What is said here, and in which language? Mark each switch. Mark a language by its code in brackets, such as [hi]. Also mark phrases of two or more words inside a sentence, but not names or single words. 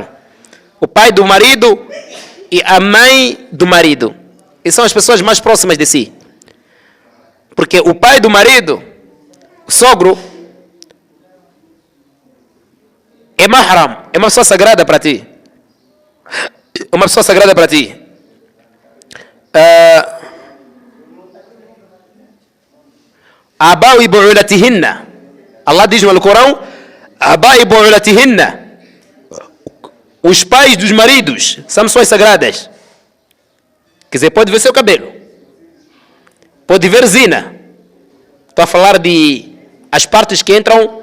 [pt] O pai do marido e a mãe do marido. E são as pessoas mais próximas de si. Porque o pai do marido, o sogro, é mahram, é uma pessoa sagrada para ti. É uma pessoa sagrada para ti. [ar] آباء و بعولتهن. [pt] Allah diz no Alcorão, [ar] آباء و بعولتهن. [pt] Os pais dos maridos são pessoas sagradas. Quer dizer, pode ver seu cabelo. Pode ver zina. Estou a falar de as partes que entram.